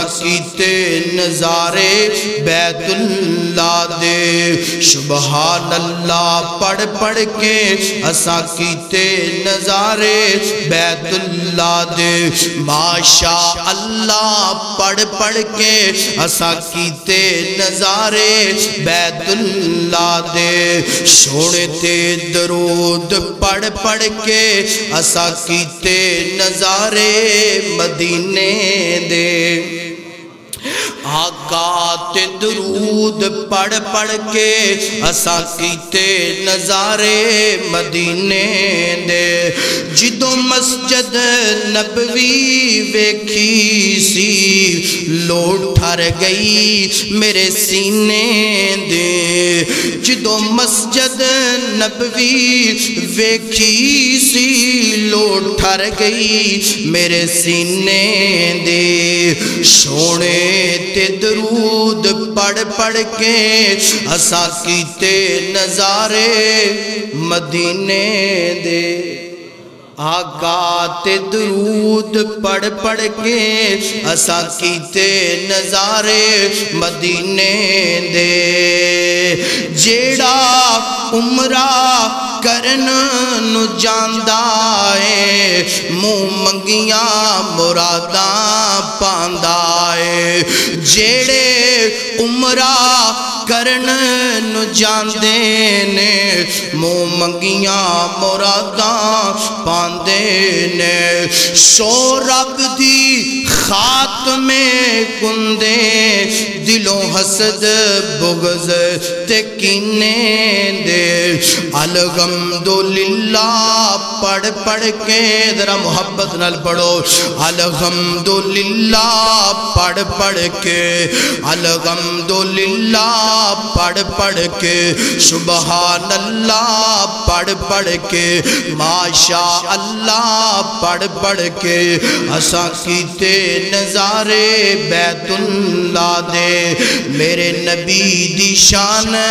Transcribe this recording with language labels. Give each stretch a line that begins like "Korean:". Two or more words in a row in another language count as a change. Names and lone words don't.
Punjabi: کیتے نظارے بیت اللہ دے
Arabic: سبحان اللہ
Punjabi: پڑھ پڑھ کے اسا کیتے نظارے بیت اللہ دے
Arabic: ماشاء اللہ
Punjabi: پڑھ پڑھ کے اسا کیتے نظارے بیت اللہ دے سونے تے درود پڑھ پڑھ کے اسا کیتے نظارے مدینے دے آقا تے درود پڑھ پڑھ کے اسا کیتے نظارے مدینے دے جدو مسجد نبوی ویکھی سی لوٹ ٹھر گئی میرے سینے دے جدو مسجد نبوی ویکھی سی لوٹ ٹھر گئی میرے سینے دے سونے تے درود پڑھ پڑھ کے اسا کیتے نظارے مدینے دے آقا تے درود پڑھ پڑھ کے اسا کیتے نظارے مدینے دے جیڑا عمرہ کرن نو جاندہ ہے منہ منگیاں مراداں پاندہ ہے جیڑے عمرہ کرن نو جاندے نے منہ منگیاں مراداں پاندے نے سو رب دی خاتمے کندے دلوں حسد بغض تے کینے دے الحمدللہ پڑھ پڑھ کے ذرا محبت نال پڑھو الحمدللہ پڑھ پڑھ کے الحمدللہ پڑھ پڑھ کے
Arabic: سبحان اللہ
Punjabi: پڑھ پڑھ کے
Arabic: ماشاء اللہ
Punjabi: پڑھ پڑھ کے اسا کیتے نظارے بیت اللہ دے میرے نبی دی شان